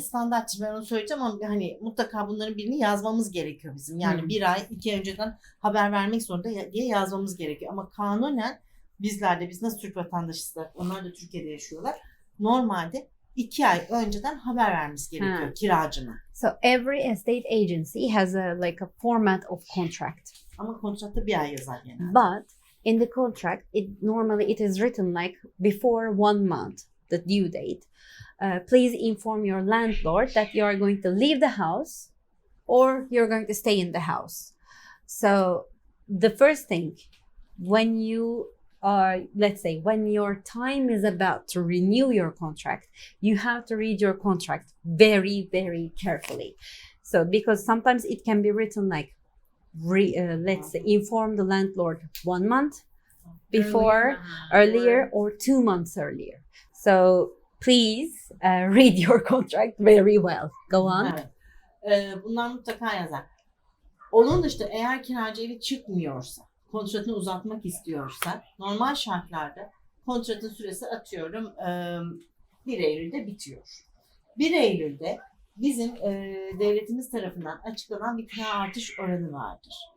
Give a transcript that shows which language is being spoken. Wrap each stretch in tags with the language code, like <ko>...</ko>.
<tr>standarttır ben onu söyleyeceğim ama hani mutlaka bunların birini yazmamız gerekiyor bizim. Yani bir ay 2 ay önceden haber vermek zorunda diye yazmamız gerekiyor. Ama kanunen biz nasıl Türk vatandaşıyız, onlar da Türkiye'de yaşıyorlar. Normalde 2 ay önceden haber vermemiz gerekiyor kiracına.</tr> <en>So every estate agency has like a format of contract.</en> <tr>Ama kontratta bir ay yazar genelde.</tr> <en>But in the contract, normally it is written like before 1 month, the due date. Please inform your landlord that you are going to leave the house or you're going to stay in the house. So the first thing, when you are, let's say, when your time is about to renew your contract, you have to read your contract very, very carefully. So because sometimes it can be written like, let's say, inform the landlord 1 month before, earlier or 2 months earlier. So please read your contract very well. Go on.</en> <tr>Evet. Bunlar mutlaka yazar. Onun dışında eğer kiracı evi çıkmıyorsa, kontratını uzatmak istiyorsa, normal şartlarda kontratın süresi atıyorum 1 Eylül'de bitiyor. 1 Eylül'de bizim devletimiz tarafından açıklanan bir kira artış oranı vardır.</tr>